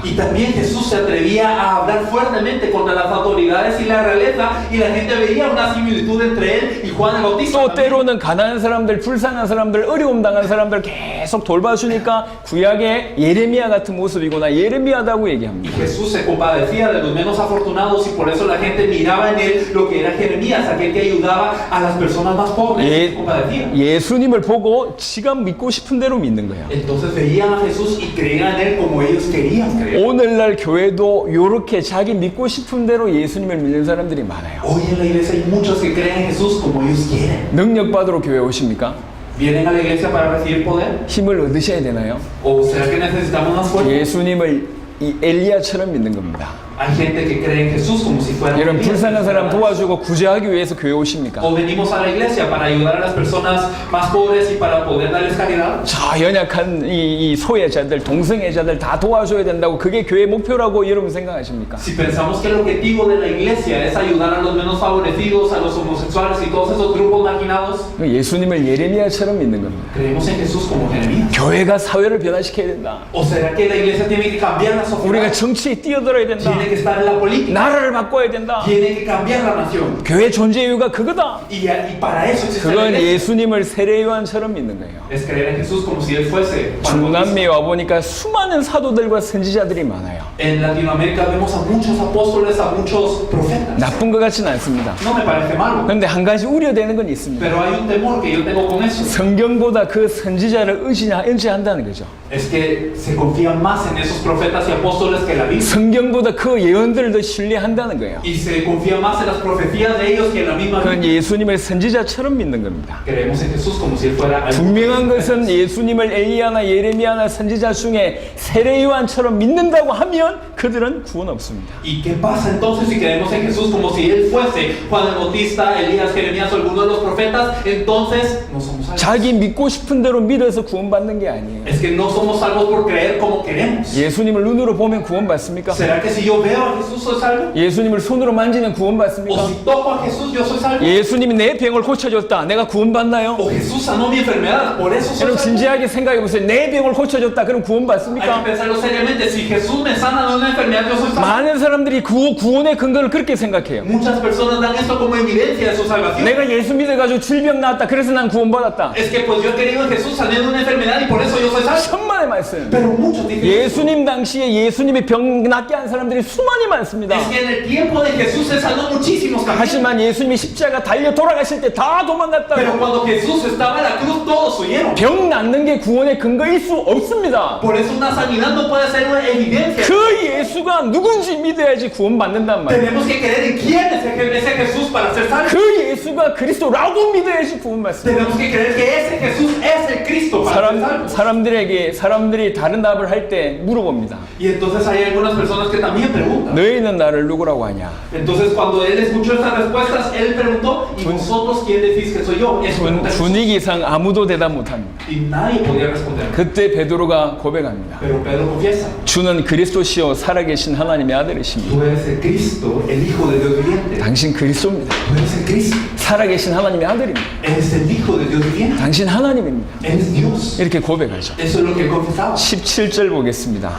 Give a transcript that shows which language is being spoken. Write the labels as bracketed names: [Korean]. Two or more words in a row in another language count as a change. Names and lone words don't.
[Spanish] Y también Jesús se atrevía a hablar fuertemente contra las autoridades y la realeza y la gente veía una similitud entre él y Juan el Bautista. [Korean] 또 때로는 가난한 사람들, 불쌍한 사람들, 어려움 당한 사람들 계속 돌봐주니까 구약의 예레미야 같은 모습이구나, 예레미야다고 얘기합니다. [Spanish] Jesús se compadecía de los menos afortunados y por eso la gente miraba en él lo que era Jeremías, aquel que ayudaba a las personas más pobres y se compadecía. [Korean] 예수님을 보고 지가 믿고 싶은 대로 믿는 거예요. [Spanish] Entonces veían a Jesús y creían en él como ellos querían creer. [Korean] 오늘날 교회도 이렇게 자기 믿고 싶은 대로 예수님을 믿는 사람들이 많아요. [Spanish] Hoy en la iglesia hay muchos que creen en Jesús como ellos quieren. [Korean] 능력 받으러 교회 오십니까? [Spanish] ¿Vienen a la iglesia para recibir poder? [Korean] 힘을 얻으셔야 되나요? [Spanish] ¿O será que necesitamos más fuerza? [Korean] 예수님을 이 엘리야처럼 믿는 겁니다. [Spanish] Hay gente que cree en Jesús como si fuera [Korean] 여러분 [Spanish] un Elías. [Korean] 불쌍한 사람 도와주고 구제하기 위해서 교회 오십니까? [Spanish] O venimos a la iglesia para ayudar a las personas más pobres y para poder darles caridad. [Korean] 저 연약한 이 소외자들, 동성애자들 다 도와줘야 된다고 그게 교회 목표라고 여러분 생각하십니까? [Spanish] Si pensamos que el objetivo de la iglesia es ayudar a los menos favorecidos, a los homosexuales y todos esos grupos marginados, [Korean] 예수님을 예레미야처럼 믿는 겁니다. [Spanish] creemos en Jesús como Jeremías. [Korean] 교회가 사회를 변화시켜야 된다. [Spanish] ¿O será que la iglesia tiene que cambiar la [Korean] 우리가 [Spanish] sociedad? [Korean] 정치에 뛰어들어야 된다. [Spanish] Tiene que estar en la política. [Korean] 나라를 바꿔야 된다. [Spanish] Tiene que cambiar la nación. [Korean] 교회 존재 이유가 그거다. [Spanish] Y para eso existe la [Korean] 그건 [Spanish] iglesia. [Korean] 예수님을 세례요한처럼 믿는 거예요. [Spanish] Es creer en Jesús como si Él fuese Juan Bautista. [Korean] 중남미에 와보니까 수많은 사도들과 선지자들이 많아요. [Spanish] En Latinoamérica vemos a muchos apóstoles, a muchos profetas. [Korean] 나쁜 것 같지는 않습니다. [Spanish] No me parece malo. [Korean] 그런데 한 가지 우려되는 건 있습니다. [Spanish] Pero hay un temor que yo tengo con eso. [Korean] 성경보다 그 선지자를 의지한다는 거죠. [Spanish] Es que se confía más en esos profetas y apóstoles que la Biblia. [Korean] 성경보다 그 예언들을 더 신뢰한다는 거예요. [Spanish] Y se confía más en las profecías de ellos que en la misma [Korean] 그건 [Spanish] Biblia. [Korean] 예수님을 선지자처럼 믿는 겁니다. [Spanish] Creemos en Jesús como si Él fuera algo. [Korean] 분명한 것은 예수님을 엘리야나 예레미야나 선지자 중에 세례요한처럼 믿는다고 하면 그들은 구원 없습니다. [Spanish] ¿Y qué pasa entonces si creemos en Jesús como si Él fuese Juan el Bautista, Elías, Jeremías o alguno de los profetas? Entonces no somos salvos. [Korean] 자기 믿고 싶은 대로 믿어서 구원받는 게 아니에요. [Spanish] Es que no somos salvos por creer como queremos. [Korean] 예수님을 눈으로 보면 구원받습니까? [Spanish] ¿Será que si yo veo a Jesús soy salvo? [Korean] 예수님을 손으로 만지면 [Spanish] ¿O [Korean] 구원받습니까? [Spanish] si toco a Jesús yo soy salvo? [Korean] 예수님이 내 병을 고쳐줬다. 내가 구원받나요? [Spanish] ¿O Jesús sanó mi enfermedad? ¿Por eso soy [Korean] 여러분 [Spanish] salvo? [Korean] 진지하게 생각해 보세요. 내 병을 고쳐줬다. 그럼 [Spanish] Hay que [Korean] 구원받습니까? [Spanish] pensarlo seriamente. Si Jesús me sana de una enfermedad, yo soy salvo. [Korean] 많은 사람들이 구원의 근거를 그렇게 생각해요. [Spanish] Muchas personas dan esto como evidencia de su salvación. [Korean] 내가 예수 믿어가지고 질병 나았다. 그래서 난 구원받았다. [Spanish] Es que pues yo he creído en Jesús, sané de una enfermedad y por eso yo soy salvo. [Korean] 천만의 말씀. [Spanish] Pero muchos dicen [Korean] 예수님 당시에 예수님의 병 낫게 한 사람들이 수많이 많습니다. [Spanish] es que en el tiempo de Jesús se sanó muchísimos también. [Korean] 하지만 예수님이 십자가 달려 돌아가실 때 다 [Spanish] Pero [Korean] 도망갔다고. [Spanish] cuando Jesús estaba en la cruz, todos huyeron. [Korean] 병 낫는 게 구원의 근거일 수 없습니다. [Spanish] Por eso una sanidad no puede ser una evidencia. [Korean] 그 예수가 누군지 믿어야지 구원받는단 말이에요. [Spanish] Tenemos que creer en quién es ese Jesús para ser salvos. [Korean] 그 예수가 그리스도라고 믿어야지 구원받습니다. [Spanish] Tenemos que creer que ese Jesús es el Cristo para ser salvos. [Korean] 사람들이 다른 답을 할 때 물어봅니다. [Spanish] Y entonces hay algunas personas que también preguntan. [Korean] 너희는 나를 누구라고 하냐? [Spanish] Entonces cuando él escuchó estas respuestas, él preguntó, ¿y vosotros quién decís que soy yo? Y eso pregunta Jesús. [Korean] 분위기상 아무도 대답 못합니다. [Spanish] Y nadie podía responder. [Korean] 그때 베드로가 고백합니다. [Spanish] Pero Pedro confiesa, [Korean] 주는 그리스도시요 살아계신 하나님의 아들이십니다. [Spanish] tú eres el Cristo, el Hijo de Dios viviente. [Korean] 당신 그리스도입니다. [Spanish] Tú eres el Cristo, [Korean] 살아계신 하나님의 아들입니다. [Spanish] eres el Hijo de Dios viviente. [Korean] 당신 하나님입니다. [Spanish] Eres Dios. [Korean] 이렇게 고백하죠. [Spanish] Eso es lo que él confesaba. [Korean] 17절 보겠습니다.